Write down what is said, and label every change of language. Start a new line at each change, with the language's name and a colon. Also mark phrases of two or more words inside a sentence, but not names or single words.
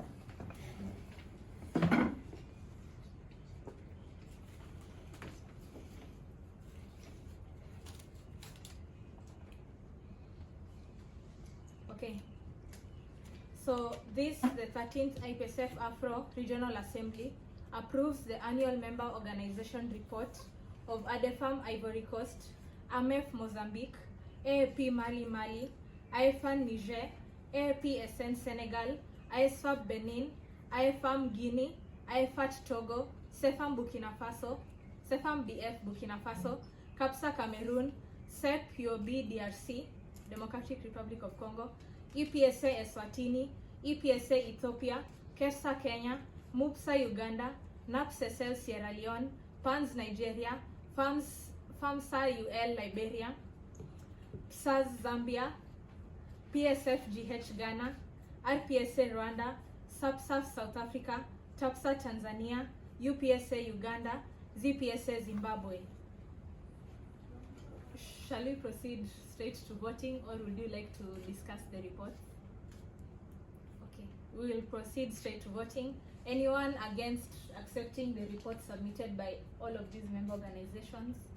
English: Okay. So this, the 13th IPSF AfRO Regional Assembly approves the annual member organization report of ADEFAM Ivory Coast, AMEF Mozambique, AAP Mali, IFAN Niger, AAPSN Senegal, ISFAB Benin, IFAM Guinea, IFAT Togo, CEFAM Burkina Faso, CEFAM BF Burkina Faso, CAPSA Cameroon, CEP UOB DRC, Democratic Republic of Congo, IPSA Eswatini, IPSA Ethiopia, KESA Kenya, MUPSA Uganda, NAPSSL Sierra Leone, PANS Nigeria, FAMSA UL Liberia, PSAS Zambia, PSF GH Ghana, RPSA Rwanda, SAPSAF South Africa, TAPSA Tanzania, UPSA Uganda, ZPSA Zimbabwe. Shall we proceed straight to voting, or would you like to discuss the report? Okay, we will proceed straight to voting. Anyone against accepting the report submitted by all of these member organizations?